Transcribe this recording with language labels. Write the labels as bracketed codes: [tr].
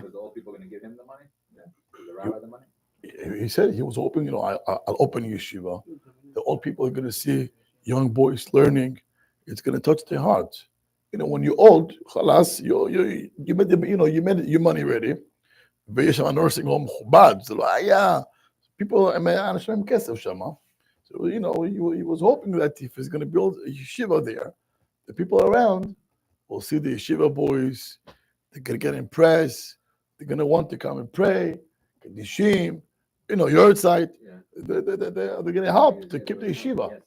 [en] Was the old people going to give him the money? Yeah. The rabbi the money? He said he was hoping, I'll open yeshiva. The old people are going to see young boys learning. It's going to touch their heart. When you're old, خلاص, you made you made your money ready. [he] ויש שם [en] nursing home [he] מכובד, זה לא היה. [en] People, [he] אנשים עם כסף שם. [en] So, he was hoping that if he's going to build a yeshiva there, the people around will see the yeshiva boys. They're going to get impressed. They're going to want to come and pray. Kedishim, your side. Yeah. They're going to help to keep the yeshiva.